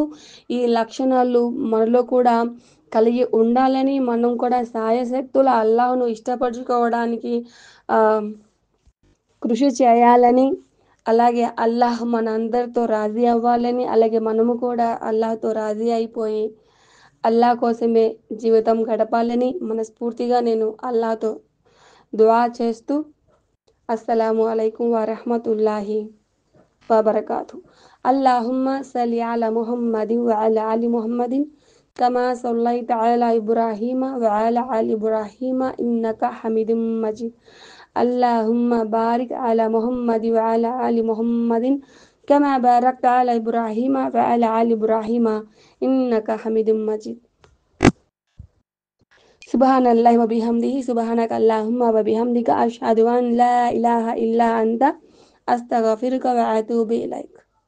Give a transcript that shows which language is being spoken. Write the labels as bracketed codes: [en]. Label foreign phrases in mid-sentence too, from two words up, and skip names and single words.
[te] ఈ లక్షణాలు మనలో కూడా కలిగి ఉండాలని, మనం కూడా సాయశక్తుల అల్లాహ్ను ఇష్టపరచుకోవడానికి కృషి చేయాలని, అలాగే అల్లాహ్ మన అందరితో రాజీ అవ్వాలని, అలాగే మనము కూడా అల్లాహ్తో రాజీ అయిపోయి అల్లాహ్ కోసమే జీవితం గడపాలని మనస్ఫూర్తిగా నేను అల్లాహ్తో దుఆ చేస్తూ [ar] السلام عليكم ورحمة الله وبركاته. اللهم صل على محمد وعلى آل محمد كما صليت على إبراهيم وعلى آل إبراهيم إنك حميد مجيد. اللهم بارك على محمد وعلى آل محمد كما باركت على إبراهيم وعلى آل إبراهيم إنك حميد مجيد. سبحان الله وبحمده سبحانك اللهم وبحمدك أشهد أن لا إله إلا أنت أستغفرك وأتوب إليك.